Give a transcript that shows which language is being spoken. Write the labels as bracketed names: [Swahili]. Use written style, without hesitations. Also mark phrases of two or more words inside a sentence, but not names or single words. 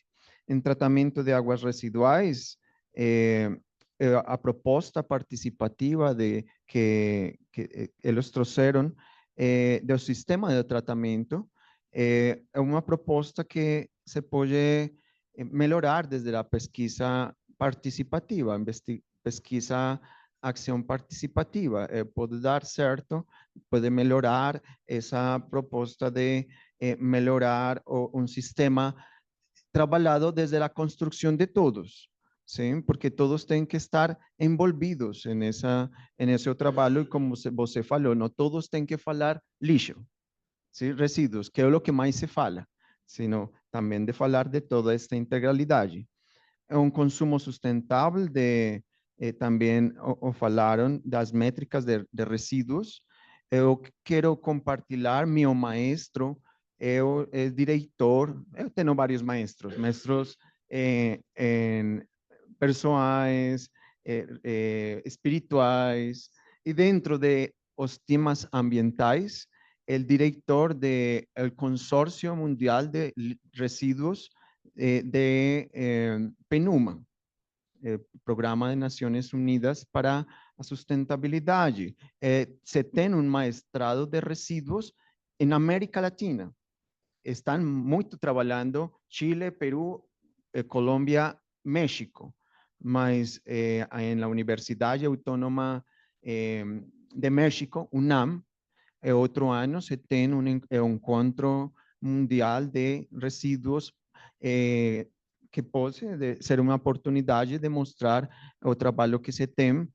[Portuguese] Em tratamento de águas residuais, a proposta participativa que eles trouxeram do sistema de tratamento é uma proposta que se pode melhorar desde a pesquisa participativa, pesquisa acción participativa. [Spanish] Puede [Portuguese] dar certo, [Spanish] puede mejorar esa propuesta de mejorar un sistema trabajado desde la construcción de todos, ¿sí? Porque todos tienen que estar envolvidos en ese trabajo, y [Portuguese] como você falou, [Spanish] no todos tienen que [Portuguese] falar lixo, [Spanish] ¿sí? Residuos, que es lo que más se fala, sino también de falar de toda esta integralidad. Un consumo sustentable también [Portuguese] falaron das [Spanish] métricas de residuos. [Portuguese] Eu quero compartilhar meu maestro, diretor, eu tenho vários maestros pessoais, espirituais, e dentro de os temas ambientais, [Spanish] el director del Consorcio Mundial de Residuos de PNUMA, Programa de Naciones Unidas para a Sustentabilidade. [Portuguese] Se tem [Spanish] maestrado de residuos en América Latina. Están [Portuguese] muito trabalhando [Spanish] Chile, Perú, Colômbia, México, mas en la Universidad Autónoma de México, UNAM, [Portuguese] outro ano se tem encontro mundial de residuos que pode ser uma oportunidade de mostrar o trabalho que se tem.